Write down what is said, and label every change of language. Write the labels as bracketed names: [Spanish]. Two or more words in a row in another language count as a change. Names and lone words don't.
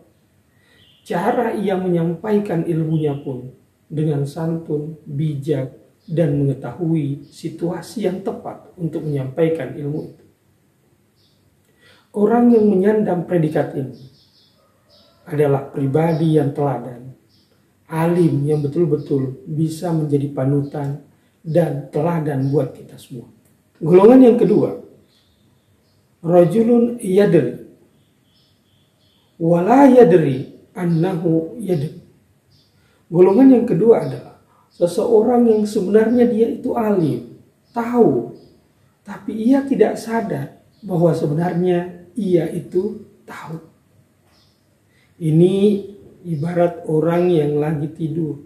[Indonesian] Cara ia menyampaikan ilmunya pun dengan santun, bijak, dan mengetahui situasi yang tepat untuk menyampaikan ilmu itu. Orang yang menyandang predikat ini adalah pribadi yang teladan, alim yang betul-betul bisa menjadi panutan dan teladan buat kita semua. Golongan yang kedua, [Arabic] رجل يدري ولا يدري أنه يدري. [Indonesian] Golongan yang kedua adalah seseorang yang sebenarnya dia itu alim, tahu, tapi ia tidak sadar bahwa sebenarnya ia itu tahu. Ini ibarat orang yang lagi tidur.